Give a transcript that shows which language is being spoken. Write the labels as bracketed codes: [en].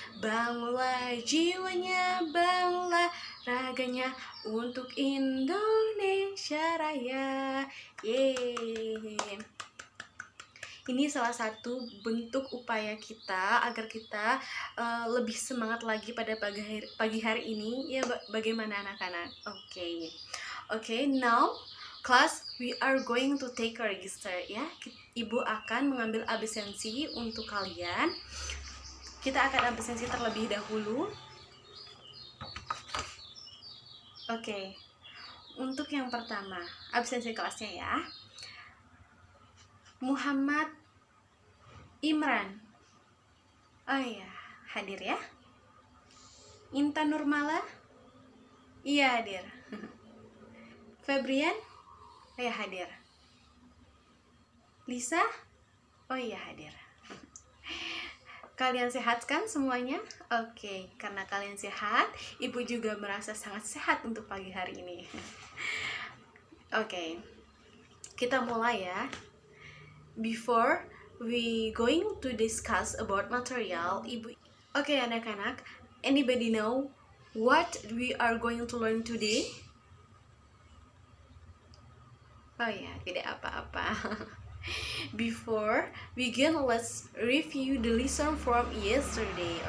[id] Bangunlah jiwanya, bangunlah raganya untuk Indonesia Raya. Yeay. Ini salah satu bentuk upaya kita agar kita lebih semangat lagi pada pagi hari ini. Ya, bagaimana anak-anak? [en] Oke, now class, we are going to take a register ya. [id] Ibu akan mengambil absensi untuk kalian. Kita akan absensi terlebih dahulu. Oke. Untuk yang pertama, absensi kelasnya ya. Muhammad Imran. Oh iya, hadir ya. Intan Nurmala. Iya, hadir. Febrian. Oh iya, hadir. Lisa. Oh iya, hadir. Kalian sehat kan semuanya? Oke, karena kalian sehat, Ibu juga merasa sangat sehat untuk pagi hari ini. Oke, kita mulai ya. [en] Before we going to discuss about material, Ibu. Oke, anak-anak, anybody know what we are going to learn today? [id] Oh ya, tidak apa-apa. [en] Before we begin, let's review the lesson from yesterday.